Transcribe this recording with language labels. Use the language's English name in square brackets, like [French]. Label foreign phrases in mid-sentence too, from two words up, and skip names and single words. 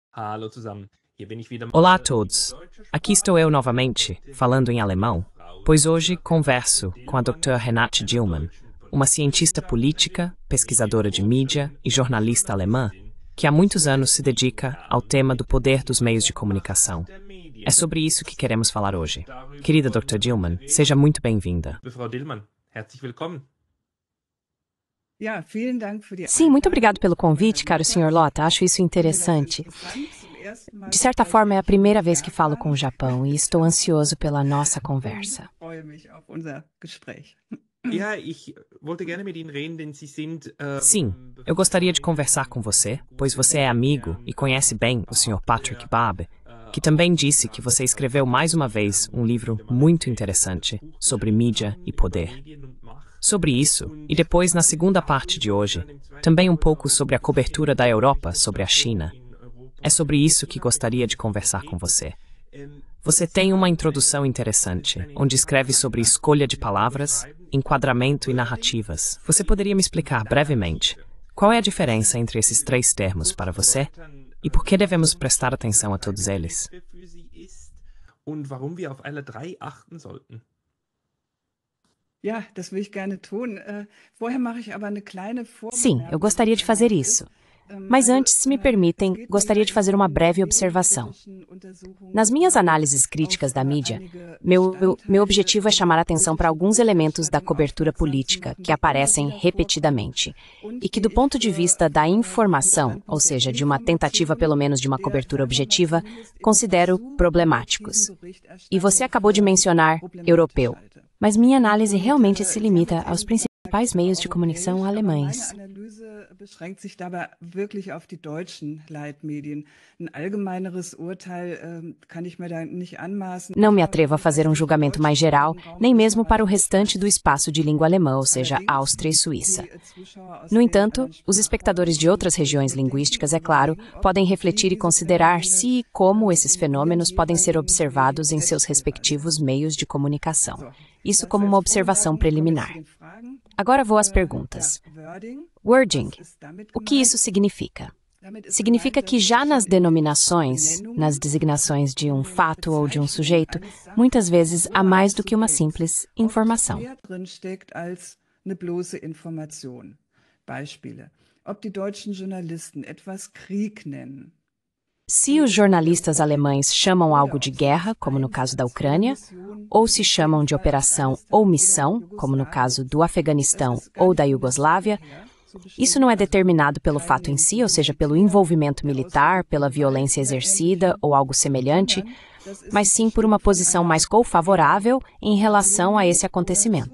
[German] Hallo zusammen. Hier bin ich wieder. [Portuguese] Olá a todos. Aqui estou eu novamente, falando em alemão, pois hoje converso com a Dr. Renate Dillmann, uma cientista política, pesquisadora de mídia e jornalista alemã, que há muitos anos se dedica ao tema do poder dos meios de comunicação. É sobre isso que queremos falar hoje. Querida Dr. Dillmann, seja muito bem-vinda. [German] Frau Dillmann, herzlich willkommen. [Portuguese] Sim, muito obrigado pelo convite, caro Sr. Lota. Acho isso interessante. De certa forma, é a primeira vez que falo com o Japão e estou ansioso pela nossa conversa. [German] Ja, ich wollte gerne mit Ihnen reden, denn Sie sind. [Portuguese] Sim, eu gostaria de conversar com você, pois você é amigo e conhece bem o Sr. Patrick Babb, que também disse que você escreveu mais uma vez um livro muito interessante sobre mídia e poder. Sobre isso, e depois na segunda parte de hoje, também um pouco sobre a cobertura da Europa sobre a China. É sobre isso que gostaria de conversar com você. Você tem uma introdução interessante, onde escreve sobre escolha de palavras, enquadramento e narrativas. Você poderia me explicar brevemente qual é a diferença entre esses três termos para você e por que devemos prestar atenção a todos eles? [German] Und warum wir auf alle drei achten sollten. [Portuguese] Sim, eu gostaria de fazer isso. Mas antes, se me permitem, gostaria de fazer uma breve observação. Nas minhas análises críticas da mídia, meu objetivo é chamar a atenção para alguns elementos da cobertura política que aparecem repetidamente e que, do ponto de vista da informação, ou seja, de uma tentativa pelo menos de uma cobertura objetiva, considero problemáticos. E você acabou de mencionar europeu, mas minha análise realmente se limita aos principais meios de comunicação alemães. [German] Beschränkt sich dabei wirklich auf die deutschen Leitmedien. Ein allgemeineres Urteil kann ich mir da nicht anmaßen. [Portuguese] Não me atrevo a fazer um julgamento mais geral, nem mesmo para o restante do espaço de língua alemã, ou seja, Áustria e Suíça. No entanto, os espectadores de outras regiões linguísticas, é claro, podem refletir e considerar se e como esses fenômenos podem ser observados em seus respectivos meios de comunicação. Isso como uma observação preliminar. Agora vou às perguntas. Wording. O que isso significa? Significa que já nas denominações, nas designações de um fato ou de um sujeito, muitas vezes há mais do que uma simples informação. [German] Beispiele. Ob die deutschen Journalisten etwas Krieg nennen. [Portuguese] Se os jornalistas alemães chamam algo de guerra, como no caso da Ucrânia, ou se chamam de operação ou missão, como no caso do Afeganistão ou da Iugoslávia, isso não é determinado pelo fato em si, ou seja, pelo envolvimento militar, pela violência exercida ou algo semelhante, mas sim por uma posição mais favorável em relação a esse acontecimento.